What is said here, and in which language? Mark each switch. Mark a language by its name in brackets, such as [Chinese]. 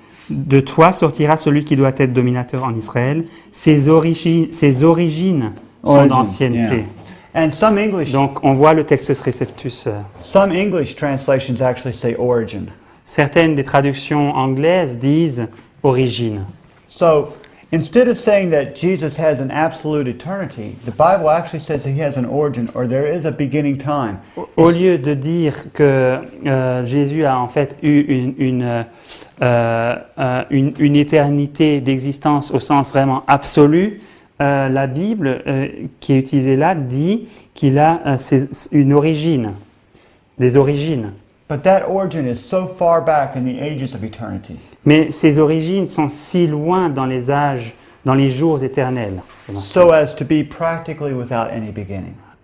[French] De toi sortira celui qui doit être dominateur en Israël. Ses origines sont [English] Origin, [French] d'ancienneté. [English] yeah. And some English [French] Donc on voit le Textus Receptus. [English] some English translations actually say origin. [French] Certaines des traductions anglaises disent origine. [English] So instead of saying that Jesus has an absolute eternity, the Bible actually says that he has an origin or there is a beginning time. [French] Au lieu de dire que Jésus a en fait eu une éternité d'existence au sens vraiment absolu, la Bible qui est utilisée là dit qu'il a une origine, des origines. [English] But that origin is so far back in the ages of eternity. [French] Mais ces origines sont si loin dans les âges, dans les jours éternels. C'est bon. [English] So as to be practically without any beginning.